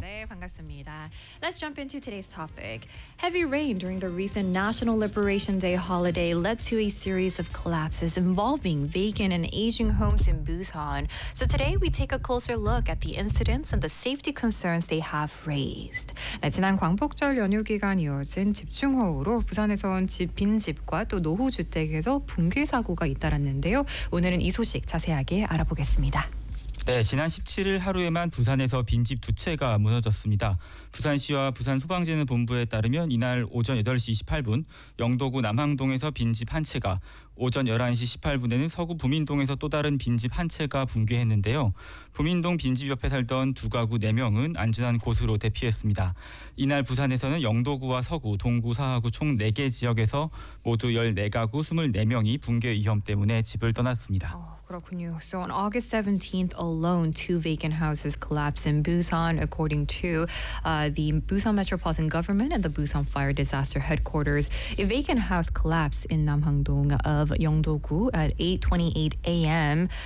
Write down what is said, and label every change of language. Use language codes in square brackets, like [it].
[ko] 네, 반갑습니다. [en] Let's jump into today's topic. Heavy rain during the recent National Liberation Day holiday led to a series of collapses involving vacant and aging homes in Busan. So today we take a closer look at the incidents and the safety concerns they have raised. [ko] 네, 지난 광복 추석 연휴 기간 이어진 집중호우로 부산에선 빈 집과 또 노후 주택에서 붕괴 사고가 잇따랐는데요. 오늘은 이 소식 자세하게 알아보겠습니다. 네, 지난 17일 하루에만 부산에서 빈집 두 채가 무너졌습니다. 부산시와 부산소방재난본부에 따르면 이날 오전 8시 28분 영도구 남항동에서 빈집 한 채가, 오전 11시 18분에는 서구 부민동에서 또 다른 빈집 한 채가 붕괴했는데요. 부민동 빈집 옆에 살던 두 가구 4명은 안전한 곳으로 대피했습니다. 이날 부산에서는 영도구와 서구, 동구, 사하구 총 4개 지역에서 모두 14가구 24명이 붕괴 위험 때문에 집을 떠났습니다. [en] So on August 17th alone, two vacant houses collapsed in Busan, according to the Busan Metropolitan Government and the Busan Fire Disaster Headquarters. A vacant house collapsed in Namhangdong of Yongdo-gu at 8:28 a.m.